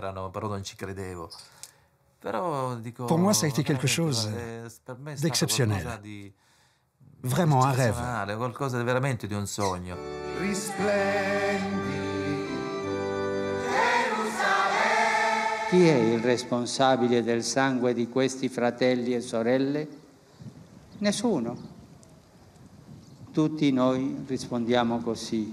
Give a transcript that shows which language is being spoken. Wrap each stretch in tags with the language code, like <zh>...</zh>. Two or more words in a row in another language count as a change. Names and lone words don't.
<fr>Pour moi, ça a été quelque chose d'exceptionnel. Vraiment un rêve.</fr> <it>Chi è il responsabile del sangue di questi fratelli e sorelle? Nessuno. Tutti noi rispondiamo così.</it>